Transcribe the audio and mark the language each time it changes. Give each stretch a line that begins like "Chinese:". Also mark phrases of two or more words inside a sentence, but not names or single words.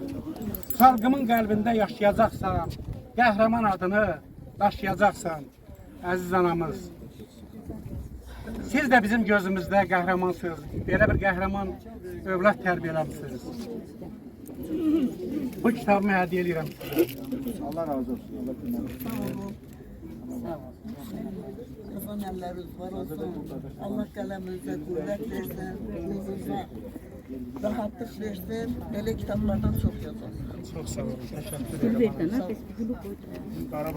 Azerbaijani: Xalqımın qəlbində yaşayacaqsan. Qəhrəman adını daşıyacaqsan. Əziz anamız. Siz də bizim gözümüzdə qəhrəmansınız. Belə bir qəhrəman övlad tərbiyələmişsiniz. Bu kitabımı hədiyyə edirəm sizə. Allah razı olsun.
Turkish: Kazan elleriniz var olsun. Allah kaleminize kuvvet versin. Ruhunuza rahatlık versin. Böyle kitaplardan çok yazın. Çok sağ olun. Teşekkür ederim.
Portuguese: Silveta, né? Esse grupo.